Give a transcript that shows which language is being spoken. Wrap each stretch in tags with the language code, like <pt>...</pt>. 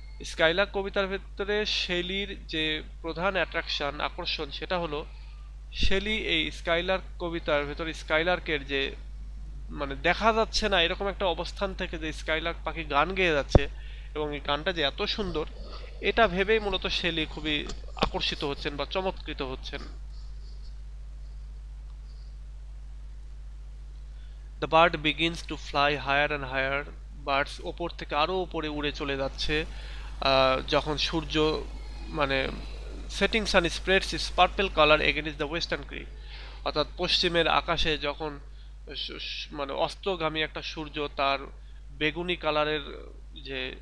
<bn>Skylark কবিতার ভেতরে শেলির যে প্রধান অ্যাট্রাকশন, আকর্ষণ, সেটা হলো শেলি এই স্কাইলার্ক কবিতার ভেতরে স্কাইলার্কের যে মানে দেখা যাচ্ছে না এরকম একটা অবস্থান থেকে যে স্কাইলার্ক পাখি গান গেয়ে যাচ্ছে, এবং এই গানটা যে এত সুন্দর, এটা ভেবেই মূলত শেলি খুবই আকর্ষিত হচ্ছেন বা চমৎকৃত হচ্ছেন।</bn> <en>The bird begins to fly higher and higher.</en> <bn>Birds ওপর থেকে আরো উপরে উড়ে চলে যাচ্ছে, যখন সূর্য মানে</bn> <en>Setting San spreads it's purple colour against the western ক্রি।</en> <bn>অর্থাৎ পশ্চিমের আকাশে যখন মানে অস্তগামী একটা সূর্য তার বেগুনি কালারের যে</bn>